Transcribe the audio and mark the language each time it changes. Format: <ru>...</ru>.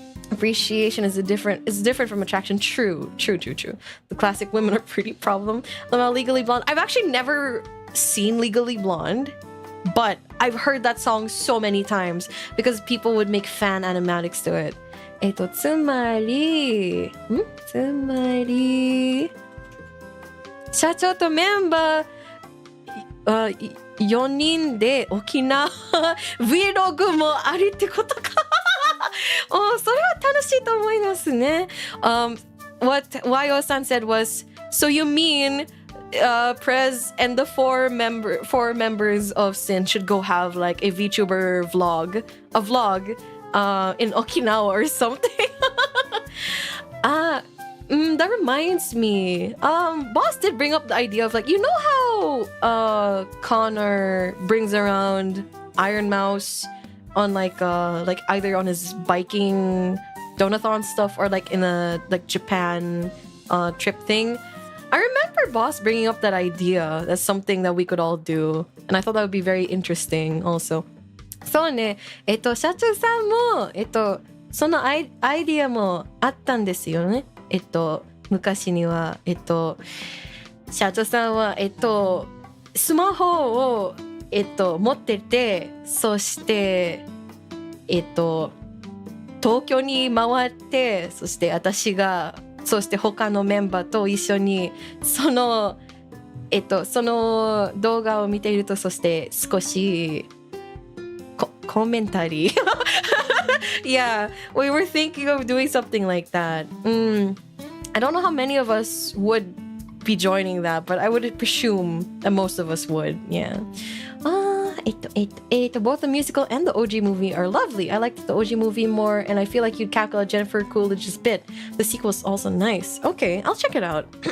<en>Appreciation is different from attraction. True. The classic women are pretty problem. About Legally Blonde. I've actually never seen Legally Blonde, but I've heard that song so many times because people would make fan animatics to it.</en> <ja>つまり社長とメンバー4人で沖縄 Vlog もありってことか。それは楽しいと思いますね。</ja> <en>What Wayo-san said was, so you mean Prez and the four members of Sin should go have like a VTuber vlog in Okinawa or something. That reminds me. Boss did bring up the idea of like, you know how Connor brings around Iron Mouse on like either on his biking donathon stuff or like in a like Japan trip thing. I remember Boss bringing up that idea. That's something that we could all do, and I thought that would be very interesting also.</en> <ja>そうね、社長さんもそのアイディアもあったんですよね。昔には社長さんはスマホを持ってて、そして東京に回って、そして私がそして他のメンバーと一緒にその動画を見ていると、そして少しコメンタリー</ja> <en>Yeah, we were thinking of doing something like that. I don't know how many of us would be joining that, but I would presume that most of us would. Yeah. Both the musical and the OG movie are lovely. I liked the OG movie more, and I feel like you'd cackle at Jennifer Coolidge's bit. The sequel is also nice. Okay, I'll check it out.</en>